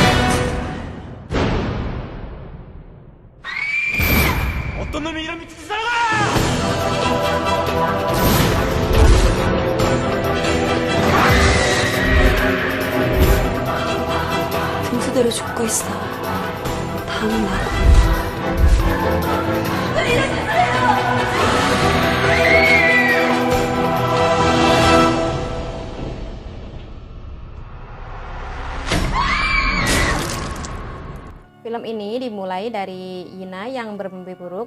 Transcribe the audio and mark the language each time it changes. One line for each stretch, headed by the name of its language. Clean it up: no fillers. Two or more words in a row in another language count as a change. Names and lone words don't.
Korean: 어떤 놈이 이런 미친 짓을 하나! 분수대로 죽고 있어. 다음은 나다.
Indonesian: Film ini dimulai dari Yina yang bermimpi buruk.